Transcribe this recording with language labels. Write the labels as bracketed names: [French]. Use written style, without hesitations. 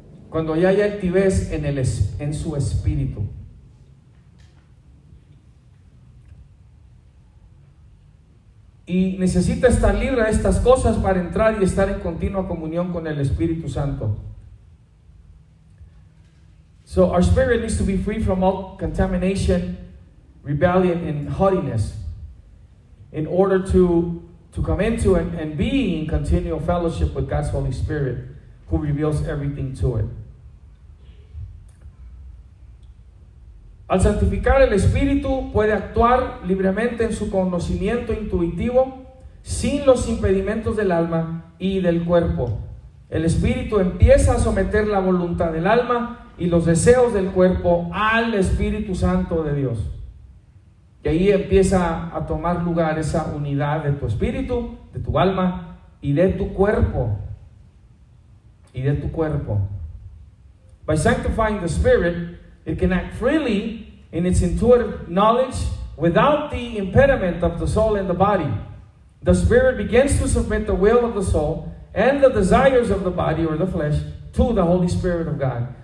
[Spanish] Cuando ya hay altivez en su espíritu. Y necesita estar libre de estas cosas para entrar y estar en continua comunión con el Espíritu Santo. [English] So our spirit needs to be free from all contamination rebellion, and haughtiness, in order to come into and be in continual fellowship with God's Holy Spirit, who reveals everything to it. [Spanish] Al santificar el Espíritu puede actuar libremente en su conocimiento intuitivo sin los impedimentos del alma y del cuerpo. El Espíritu empieza a someter la voluntad del alma y los deseos del cuerpo al Espíritu Santo de Dios. Y ahí empieza a tomar lugar esa unidad de tu espíritu, de tu alma y de tu cuerpo. [English] By sanctifying the Spirit, it can act freely in its intuitive knowledge without the impediment of the soul and the body. The Spirit begins to submit the will of the soul and the desires of the body or the flesh to the Holy Spirit of God.